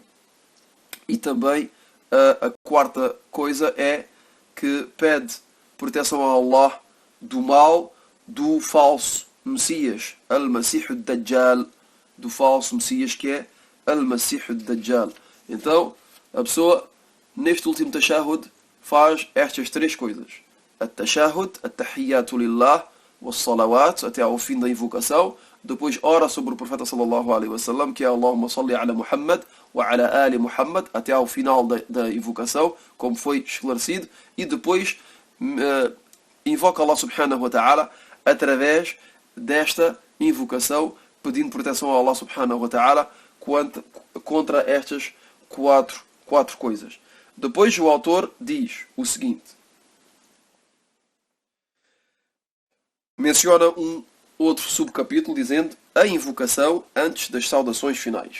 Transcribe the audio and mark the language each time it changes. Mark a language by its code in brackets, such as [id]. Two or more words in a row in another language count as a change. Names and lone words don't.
[pt] E também a 4ª coisa é que pede proteção a Allah do mal do falso Messias, [ar] المسيح الدجال, [pt] do falso Messias que é [ar] المسيح الدجال. [pt] Então, a pessoa, neste último tashahhud, faz estas 3 coisas. [ar] التشهد، التحيات لله، والصلوات, [pt] até ao fim da invocação. Depois ora sobre o profeta [ar] صلى الله عليه وسلم, [pt] que é [ar] اللهم صل على محمد وعلى آل محمد, [pt] até ao final da invocação, como foi esclarecido. E depois invoca Allah [ar] سبحانه وتعالى [pt] através desta invocação, pedindo proteção a Allah [ar] سبحانه وتعالى [pt] contra estas 4 coisas. Depois o autor diz o seguinte. Menciona um outro subcapítulo dizendo a invocação antes das saudações finais.